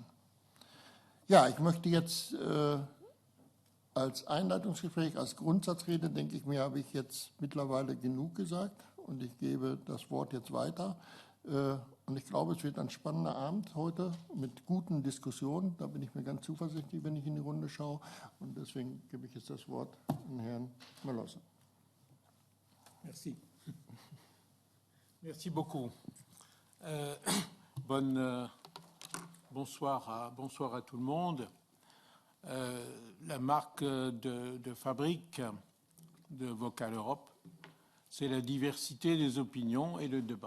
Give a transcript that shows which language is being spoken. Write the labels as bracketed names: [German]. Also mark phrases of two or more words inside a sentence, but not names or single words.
[German] Ja, ich möchte jetzt als Einleitungsgespräch, als Grundsatzrede, denke ich mir, habe ich jetzt mittlerweile genug gesagt und ich gebe das Wort jetzt weiter. Und ich glaube, es wird ein spannender Abend heute mit guten Diskussionen. Da bin ich mir ganz zuversichtlich, wenn ich in die Runde schaue. Und deswegen gebe ich jetzt das Wort an Herrn Malosse. [French] Merci. Merci beaucoup. Bonsoir à tout le monde. La marque de fabrique de Vocal Europe, c'est la diversité des opinions et le débat.